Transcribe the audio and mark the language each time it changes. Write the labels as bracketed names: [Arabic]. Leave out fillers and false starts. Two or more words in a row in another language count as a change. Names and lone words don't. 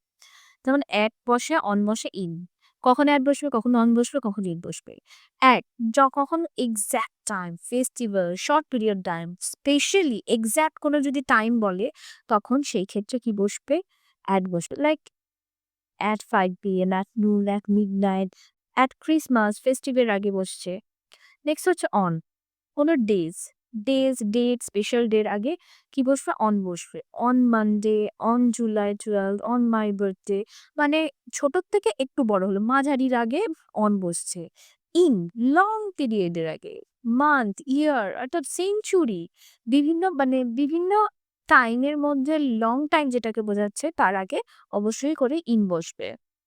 [Bangla] যেমন এট বসে, অন বসে, ইন। কখন এট বসবে, কখন অন বসবে, কখন ইন বসবে। এট কখন [English] exact time, festival, short period time, specially exact [Bangla] কোনো যদি টাইম বলে, তখন সেই ক্ষেত্রে কি বসবে? এট বসবে। [English] লাইক at 5 PM, at noon, at midnight, at Christmas, [Bangla] ফেস্টিভের আগে বসছে। নেক্সট হচ্ছে অন। কোনো ডেট, [English] special day's [Bangla] আগে কি বসবে? অন বসবে। [English] on Monday, on July 12, on my birthday. [Bangla] মানে ছোটর থেকে একটু বড় হলো, মাঝারির আগে অন বসছে। ইন, [English] long period [Bangla] এর আগে। [English] month, year [Bangla] অর্থাৎ সেঞ্চুরি, বিভিন্ন টাইমের মধ্যে [English] long time [Bangla] যেটাকে বোঝাচ্ছে তার আগে অবশ্যই করে ইন বসবে।